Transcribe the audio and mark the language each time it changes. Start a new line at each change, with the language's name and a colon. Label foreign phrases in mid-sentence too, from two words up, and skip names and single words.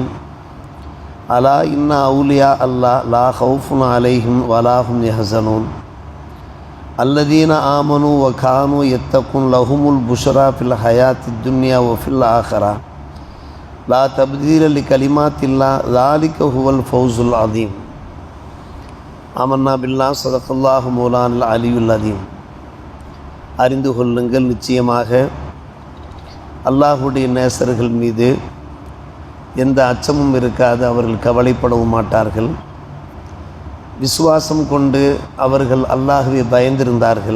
Arabic: ألا إن أولياء الله لا خوف عليهم ولا هم يحزنون الذين آمنوا وكانوا يتقون لهم البشرى في الحياة الدنيا وفي الآخرة لا تبديل لكلمات الله ذلك هو الفوز العظيم. آمنا بالله صدق الله مولانا العلي العظيم.
Tamil: அறிந்து கொள்ளுங்கள், நிச்சயமாக அல்லாஹுடைய நேசர்கள் மீது எந்த அச்சமும் இருக்காது, அவர்கள் கவலைப்படவும் மாட்டார்கள். விசுவாசம் கொண்டு அவர்கள் அல்லாஹுவை பயந்திருந்தார்கள்.